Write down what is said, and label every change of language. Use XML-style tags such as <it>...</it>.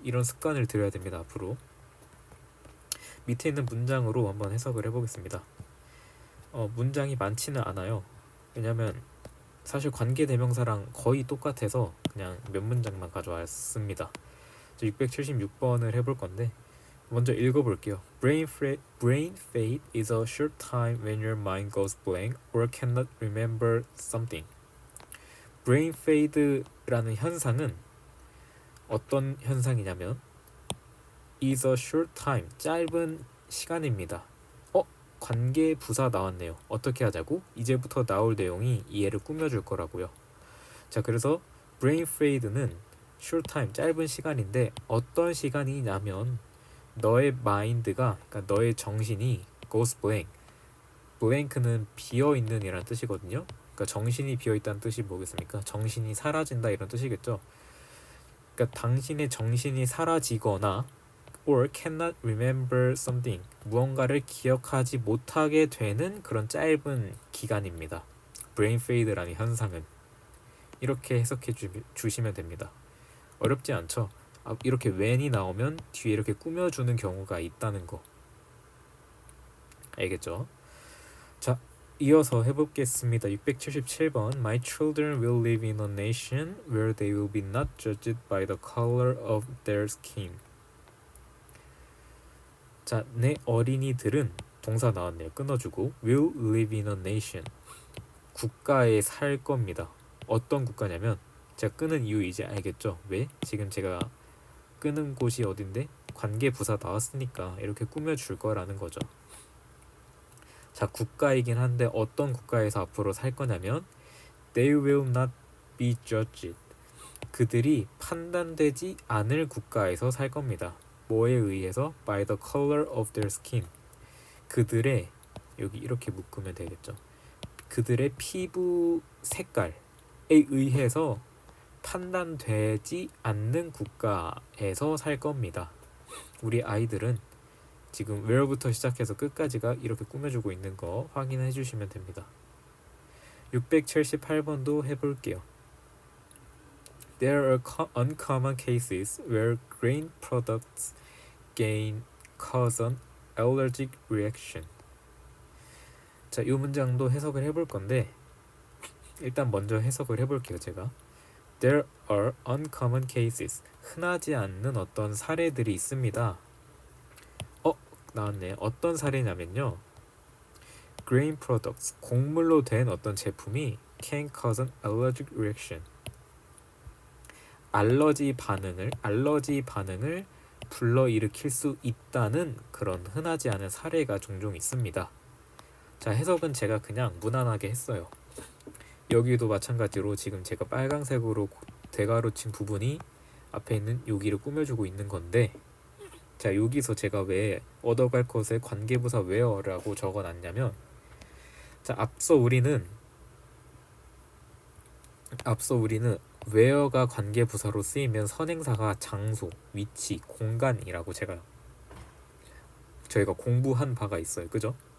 <ko>이런 습관을 들여야 됩니다. 앞으로 밑에 있는 문장으로 한번 해석을 해보겠습니다. 문장이 많지는 않아요. 왜냐면 사실 관계대명사랑 거의 똑같아서 그냥 몇 문장만 가져왔습니다. 676번을 해볼 건데 먼저 읽어볼게요.</ko> <en>Brain fade is a short time when your mind goes blank or cannot remember something.</en> <ko>Brain fade라는 현상은 어떤 현상이냐면</ko> <en>is a short time,</en> <ko>짧은 시간입니다. 관계 부사 나왔네요. 어떻게 하자고? 이제부터 나올 내용이 이해를 꾸며줄 거라고요. 자, 그래서 brain fade는</ko> <en>short time</en> <ko>짧은 시간인데 어떤 시간이냐면 너의 마인드가 그러니까 너의 정신이</ko> <en>goes blank.</en> <ko>blank는 비어 있는이란 뜻이거든요. 그러니까 정신이 비어 있다는 뜻이 뭐겠습니까? 정신이 사라진다 이런 뜻이겠죠. 그러니까 당신의 정신이 사라지거나</ko> <en>or cannot remember something</en> <ko>무언가를 기억하지 못하게 되는 그런 짧은 기간입니다. brain fade라는 현상은 이렇게 해석해 주시면 됩니다. 어렵지 않죠? 이렇게 when이 나오면 뒤에 이렇게 꾸며주는 경우가 있다는 거 알겠죠? 자, 이어서 해보겠습니다.</ko> <en>677번 My children will live in a nation where they will be not judged by the color of their skin.</en> <ko>자, 내 어린이들은 동사 나왔네요. 끊어주고</ko> <en>will live in a nation</en> <ko>국가에 살 겁니다. 어떤 국가냐면 제가 끄는 이유 이제 알겠죠? 왜? 지금 제가 끄는 곳이 어딘데? 관계부사 나왔으니까 이렇게 꾸며줄 거라는 거죠. 자, 국가이긴 한데 어떤 국가에서 앞으로 살 거냐면</ko> <en>They will not be judged.</en> <ko>그들이 판단되지 않을 국가에서 살 겁니다. 뭐에 의해서?</ko> <en>By the color of their skin.</en> <ko>그들의 여기 이렇게 묶으면 되겠죠. 그들의 피부 색깔에 의해서 판단되지 않는 국가에서 살 겁니다. 우리 아이들은 지금 where부터 시작해서 끝까지가 이렇게 꾸며주고 있는 거 확인해 주시면 됩니다. 678번도 해볼게요.</ko> <en>There are uncommon cases where grain products cause an allergic reaction.</en> <ko>자, 이 문장도 해석을 해볼 건데 일단 먼저 해석을 해볼게요. 제가</ko> <en>There are uncommon cases.</en> <ko>흔하지 않는 어떤 사례들이 있습니다. 나왔네. 어떤 사례냐면요.</ko> <en>Grain products,</en> <ko>곡물로 된 어떤 제품이</ko> <en>can cause an allergic reaction.</en> <ko>알러지 반응을 불러일으킬 수 있다는 그런 흔하지 않은 사례가 종종 있습니다. 자, 해석은 제가 그냥 무난하게 했어요. 여기도 마찬가지로 지금 제가 빨강색으로 대가로친 부분이 앞에 있는 여기를 꾸며주고 있는 건데 자, 여기서 제가 왜 얻어갈 것에 관계부사 where라고 적어놨냐면 자, 앞서 우리는 where가 관계부사로 쓰이면 선행사가 장소, 위치, 공간이라고 저희가 공부한 바가 있어요. 그죠?</ko>